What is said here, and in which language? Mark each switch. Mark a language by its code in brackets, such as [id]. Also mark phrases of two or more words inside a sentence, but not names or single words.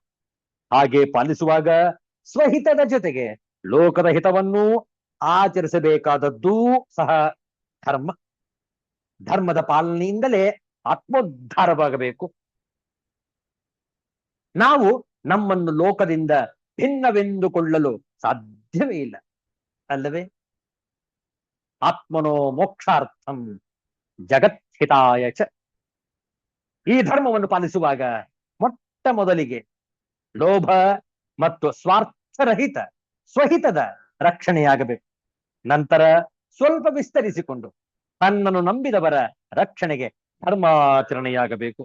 [kn] ಹಾಗೆ ಪಾಲಿಸುವಾಗ ಸ್ವಹಿತದ ಜೊತೆಗೆ ಲೋಕದ ಹಿತವನ್ನೂ ಆಚರಿಸಬೇಕಾದದ್ದೂ ಸಹ ಧರ್ಮ. ಧರ್ಮದ ಪಾಲನೆಯಿಂದಲೇ ಆತ್ಮೋದ್ಧಾರವಾಗಬೇಕು. ನಾವು ನಮ್ಮನ್ನು ಲೋಕದಿಂದ ಭಿನ್ನವೆಂದುಕೊಳ್ಳಲು ಸಾಧ್ಯವೇ ಇಲ್ಲ ಅಲ್ಲವೇ? [sa] ಆತ್ಮನೋ ಮೋಕ್ಷಾರ್ಥಂ ಜಗತ್ಹಿತಾಯ ಚ. [kn] ಈ ಧರ್ಮವನ್ನು ಪಾಲಿಸುವಾಗ ಮೊಟ್ಟ ಮೊದಲಿಗೆ ಲೋಭ ಮತ್ತು ಸ್ವಾರ್ಥರಹಿತ ಸ್ವಹಿತದ ರಕ್ಷಣೆಯಾಗಬೇಕು. ನಂತರ ಸ್ವಲ್ಪ ವಿಸ್ತರಿಸಿಕೊಂಡು ತನ್ನನ್ನು ನಂಬಿದವರ ರಕ್ಷಣೆಗೆ ಧರ್ಮಾಚರಣೆಯಾಗಬೇಕು.